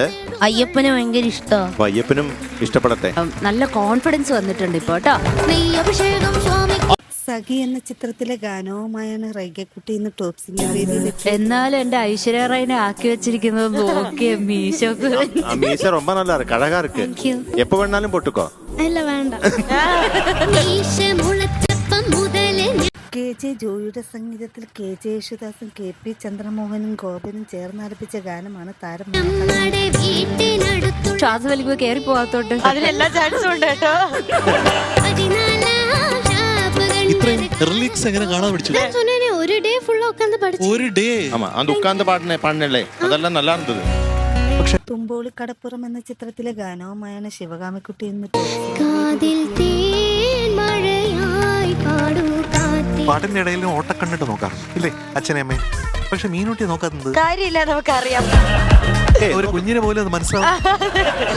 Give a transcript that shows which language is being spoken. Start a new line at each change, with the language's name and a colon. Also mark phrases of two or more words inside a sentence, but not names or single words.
Malayalam: അയ്യപ്പനെ ഭയങ്കര ഇഷ്ടമാണ്. അയ്യപ്പനും ഇഷ്ടപ്പെടട്ടെ. നല്ല കോൺഫിഡൻസ് വന്നിട്ടുണ്ട് ഇപ്പൊ കേട്ടോ. സഖി എന്ന ചിത്രത്തിലെ ഗാനവുമായാണ് റൈഗക്കുട്ടി ഇന്ന് ടോപ്പ് സിംഗർ വേദിയിൽ. എന്നാലും എന്റെ ഐശ്വര്യ റായിനെ ആക്കി വെച്ചിരിക്കുന്നത് നോക്കിയ മീശോക്ക്.
Tamil: മീശ ரொம்ப நல்லா இருக்கு, அழகா இருக்கு. எப்ப வேணாலும் போட்டுக்கோ.
Malayalam: അല്ല വേണ്ട. KJ ജോയിയുടെ സംഗീതത്തിൽ KJ യേശുദാസും KP ചന്ദ്രമോഹനും ഗോപനും ചേർന്ന് ആലപിച്ച ഗാനമാണ് താരം. ശ്വാസം വലിക്കുമ്പോ കേറി പോവാത്തോട്ട് അതിലെല്ലാ ചാൻസും ഉണ്ട് കേട്ടോ. ഇത്രയും റിലിക്സ് എങ്ങനെ കാണാൻ പഠിച്ചു? ഒരു ഡേ ഫുൾ ഒരു ഡേ
Tamil: ஆமா அந்த உட்கார்ந்து பாடுனே அதெல்லாம் நல்லா இருந்தது.
Malayalam: തുമ്പോളി കടപ്പുറം എന്ന ചിത്രത്തിലെ ഗാനവുമായാണ് ശിവകാമിക്കുട്ടി ഇന്ന് പാട്ടിന്റെ ഇടയിലും ഓട്ടക്കണ്ടിട്ട് നോക്കാറുണ്ട് ഇല്ലേ അച്ഛനെ അമ്മേ? പക്ഷെ മീനൂട്ടി നോക്കാത്തത് കാര്യമില്ല, നമുക്കറിയാം. ഒരു കുഞ്ഞിനെ പോലും അത് മനസ്സിലാവും.